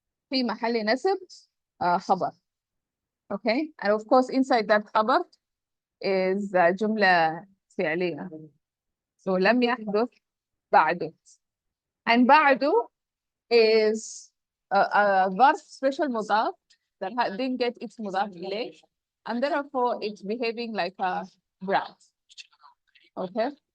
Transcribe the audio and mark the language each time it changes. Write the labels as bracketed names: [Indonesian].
[Arabic] في محل نصب khabar. [English] Okay, and of course inside that khabar is جملة فعلية. [Arabic] So لم يحدث بعد. [English] And بعد is a ظرف special مضاف that didn't get its مضاف إليه, and therefore it's behaving like a brat. Okay.